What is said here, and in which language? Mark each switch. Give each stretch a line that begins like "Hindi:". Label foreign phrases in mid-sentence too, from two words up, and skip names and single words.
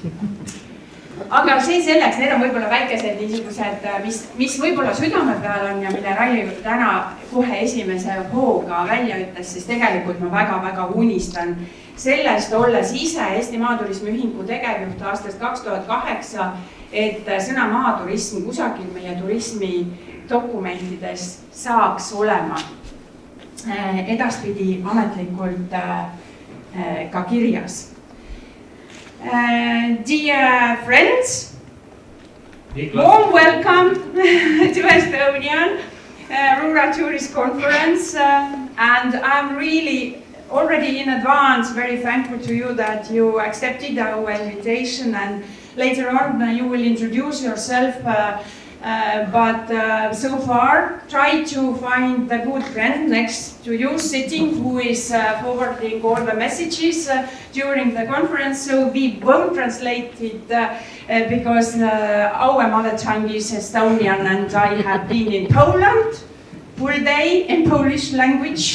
Estonian: Aga see selleks, need on võib-olla väikesed niisugused, mis võib-olla südame peal on ja mille Raili täna kohe esimese hooga välja ütles, siis tegelikult ma väga-väga unistan sellest, olles ise Eesti Maaturismi Ühingu tegevjuht aastast 2008, et sõna maaturism kusagil meie turismi dokumentides saaks olema edaspidi ametlikult ka kirjas.
English: Dear friends, warm welcome to Estonian Rural Tourist Conference, and I'm really already in advance very thankful to you that you accepted our invitation, and later on you will introduce yourself, but so far try to find the good friend next to you sitting who is forwarding all the messages during the conference, so we won't translate it because our mother tongue is Estonian and I have been in Poland full day in Polish language.